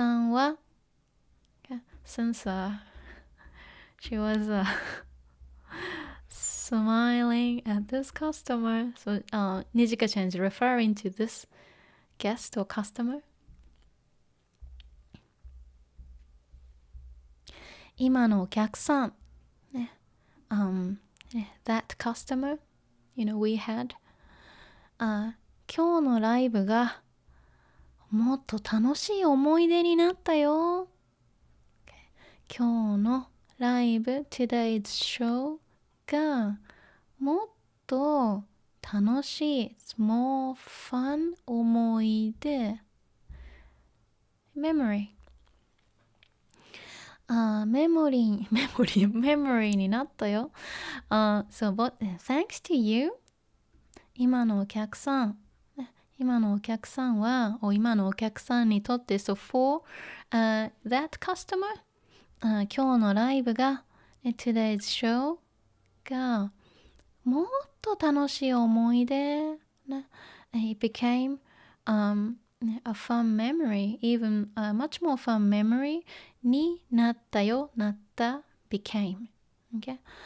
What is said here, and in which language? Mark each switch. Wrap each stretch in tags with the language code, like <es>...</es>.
<en>は since she was smiling at this customer, so Nijika-chan is referring to this guest or customer.</en> <ja>今のお客さん、ね、</ja> <en>that customer, you know, we had</en> <ja>今日のライブがもっと楽しい思い出になったよ。今日のライブ</ja> <en>today's show</en> <ja>がもっと楽しい</ja> <en>more fun</en> <ja>思い出 memory メモリーになったよ。</ja> <en>So but thanks to you</en> <ja>今のお客さんは今のお客さんにとって</ja> <en>so for that customer今日のライブが、today's show</en> <ja>がもっと楽しい思い出、</ja> <en>it became a fun memory, even a much more fun memory</en> <ja>になったよ、</ja> <en>became. Okay?</en>